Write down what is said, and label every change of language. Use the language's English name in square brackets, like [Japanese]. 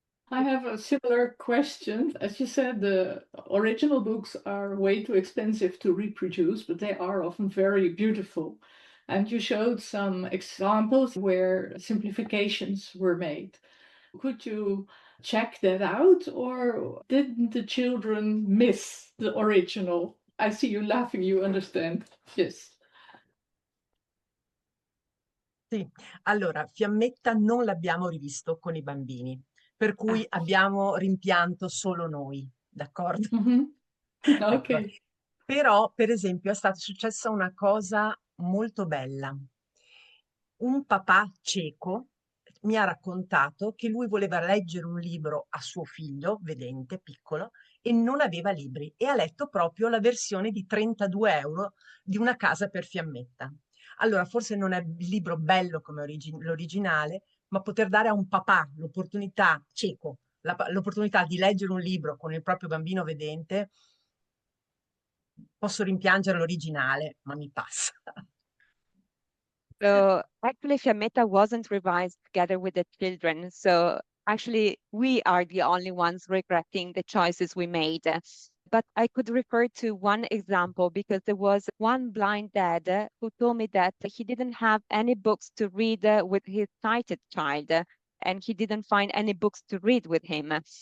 [English] I have a similar question. As you said, the original books are way too expensive to reproduce, but they are often very beautiful. And you showed some examples where simplifications were made. Could you check that out, or didn't the children miss the original? I see you laughing, you understand. Yes. [Italian] Sì, allora Fiammetta non l'abbiamo rivisto con i bambini, per cui abbiamo rimpianto solo noi, d'accordo? Ecco. Ok. Però, per esempio, è stata successa una cosa molto bella. Un papà cieco mi ha raccontato che lui voleva leggere un libro a suo figlio, vedente, piccolo, e non aveva libri, e ha letto proprio la versione di 32 euro di Una casa per Fiammetta. Allora, forse non è il libro bello come l'originale, ma poter dare a un papà l'opportunità, cieco, l'opportunità di leggere un libro con il proprio bambino vedente, posso rimpiangere l'originale, ma mi passa. [English] So actually, Fiammetta wasn't revised together with the children. So actually, we are the only ones regretting the choices we made. But I could refer to one example because there was one blind dad who told me that he didn't have any books to read with his sighted child, and he didn't find any books to read with him.